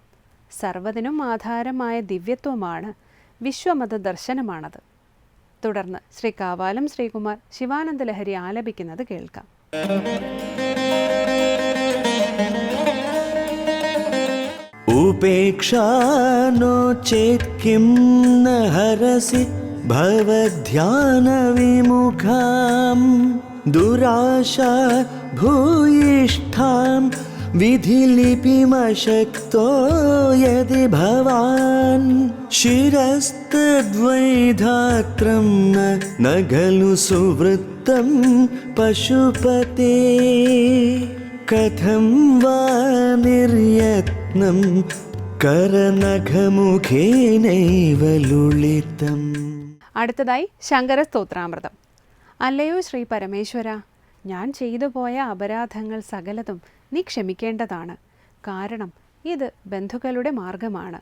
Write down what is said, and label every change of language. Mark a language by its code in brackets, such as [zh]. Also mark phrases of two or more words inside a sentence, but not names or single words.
[ml] സർവ്വതിനും ആധാരമായ ദിവ്യത്വമാണ് വിശ്വമത ദർശനമാണത്. തുടർന്ന് ശ്രീ കാവാലം ശ്രീകുമാർ ശിവാനന്ദ ലഹരി ആലപിക്കുന്നത് കേൾക്കാം. [sa] ഉപേക്ഷാ नो चेत् किं न हरसि भवध्यानविमुखां दुराशा भूयिष्ठां विधिलिपिमशक्तो यदि भवान् शिरस्तद्वैधात्रं न खलु सुवृत्तं पशुपते कथं वा निर्यत्नं കരനഖമുഖേനൈവ ലുളിതം. [ml] അടുത്തതായി ശങ്കര സ്തോത്രാമൃതം. അല്ലയോ ശ്രീ പരമേശ്വര, ഞാൻ ചെയ്തു പോയ അപരാധങ്ങൾ സകലതും നീ ക്ഷമിക്കേണ്ടതാണ്. കാരണം ഇത് ബന്ധുക്കളുടെ മാർഗമാണ്.